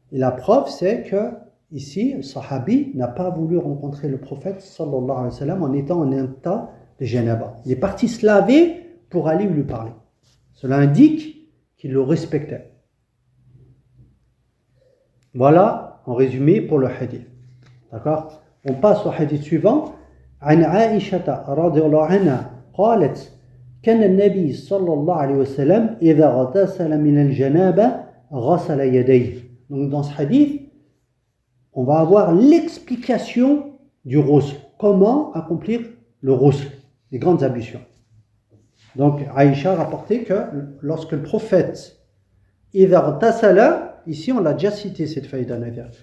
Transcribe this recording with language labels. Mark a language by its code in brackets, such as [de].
[fr] Et la preuve, c'est que ici, le sahabi n'a pas voulu rencontrer le prophète sallallahu alayhi wa sallam en étant en état de janaba. Il est parti se laver pour aller lui parler. Cela indique qu'il le respectait. Voilà, en résumé, pour le hadith. D'accord? On passe au hadith suivant. [ar] عن عائشة رضي الله عنها قالت كان النبي صلى الله عليه وسلم إذا اغتسل من الجنابة غسل يديه. [fr] Donc dans ce hadith, on va avoir l'explication du ghusl. Comment accomplir le ghusl, les grandes ablutions. Donc Aïcha rapportait que lorsque le prophète [ar] إذا اغتسل, [fr] ici on l'a déjà cité cette faïda nafia.